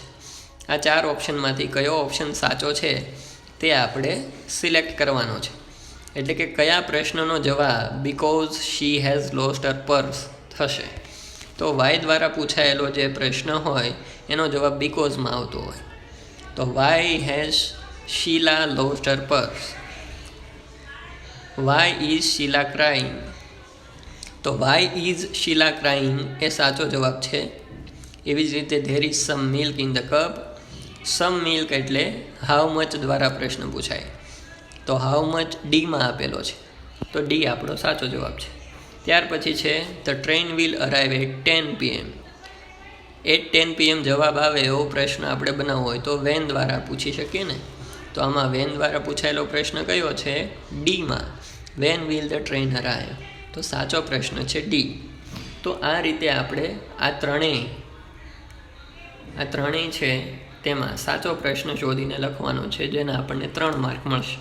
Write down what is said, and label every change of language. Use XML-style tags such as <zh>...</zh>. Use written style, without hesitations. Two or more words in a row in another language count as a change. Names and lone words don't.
<gu>આ 4 ઓપ્શનમાંથી કયો ઓપ્શન સાચો છે તે આપણે સિલેક્ટ કરવાનો છે. એટલે કે કયા પ્રશ્નનો જવાબ</gu> <en>because she has lost her purse</en> <gu>થશે. તો વાય દ્વારા પૂછાયેલો જે પ્રશ્ન હોય એનો જવાબ બીકોઝમાં આવતો હોય.</gu> <en>તો why has Sheila lost her purse. Why is Sheila crying?</en> <gu>તો</gu> <en>why is Sheila crying</en> <gu>એ સાચો જવાબ છે. એવી જ રીતે</gu> <en>there is some milk in the cup. some milk</en> <gu>એટલે</gu> <en>how much</en> <gu>દ્વારા પ્રશ્ન પૂછાય. તો</gu> <en>how much</en> <gu>ડીમાં આપેલો છે, તો ડી આપણો સાચો જવાબ છે. ત્યાર પછી છે</gu> <en>the train will arrive at 10 PM. at 10 PM</en> <gu>જવાબ આવે એવો પ્રશ્ન આપણે બનાવવો હોય તો વેન દ્વારા પૂછી શકીએ ને. તો આમાં વેન દ્વારા પૂછાયેલો પ્રશ્ન કયો છે? ડીમાં,</gu> <en>when will the train arrive.</en> <gu>તો સાચો પ્રશ્ન છે ડી. તો આ રીતે આપણે આ ત્રણેય છે તેમાં સાચો પ્રશ્ન શોધીને લખવાનો છે, જેના આપણને 3 માર્ક મળશે.</gu>